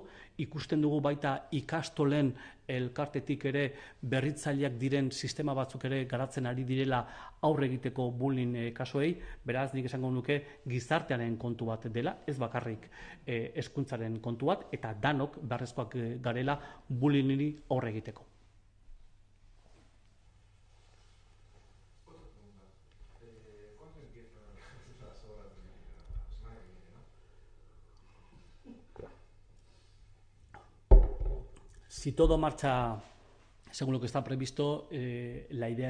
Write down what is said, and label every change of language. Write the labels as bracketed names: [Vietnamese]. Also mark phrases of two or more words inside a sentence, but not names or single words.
[Basque] Ikusten dugu baita ikastolen elkartetik ere berritzaileak diren sistema batzuk ere garatzen ari direla aurre egiteko bullying kasuei. Beraz, nik esango nuke gizartearen kontu bat dela, ez bakarrik hezkuntzaren kontu bat, eta danok beharrezkoak garela bullyingiri aurre egiteko. [Spanish] Si todo marcha según lo que está previsto, la idea